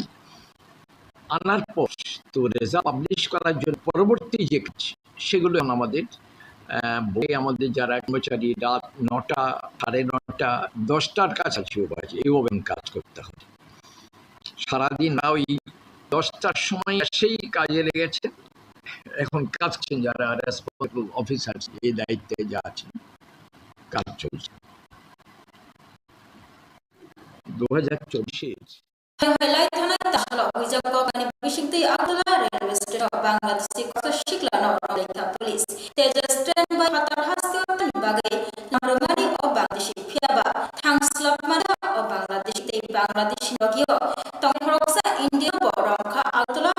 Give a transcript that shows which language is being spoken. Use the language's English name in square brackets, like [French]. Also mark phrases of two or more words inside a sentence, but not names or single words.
[Bangla] আনার পর তো রেজাল্ট পাবলিশ করার জন্য পরবর্তী যে কাজ সেগুলো আমাদের বই, আমাদের যারা কর্মচারী রাত 9টা, 9:30, 10টার কাছাকাছি বাজে এইভাবে কাজ করতে হবে সারাদিন। না ওই 10টার সময় সেই কাজে লেগেছে, এখন কাজ করছেন যারা রেসপন্সিবল অফিসার, এই দায়িত্বে যা আছেন, কাজ চলছে। 2024 [Kok Borok] Helai thanai tahla ujang ko kani bisingti Abdullah [English] railway station [Kok Borok] Bangladesh ko shikla no Malika police tejas train by hatar hasto tan bagai namromani o Bangladesh phiaba thangslap mada o Bangladesh nogio tong horoksa India borongkha Abdullah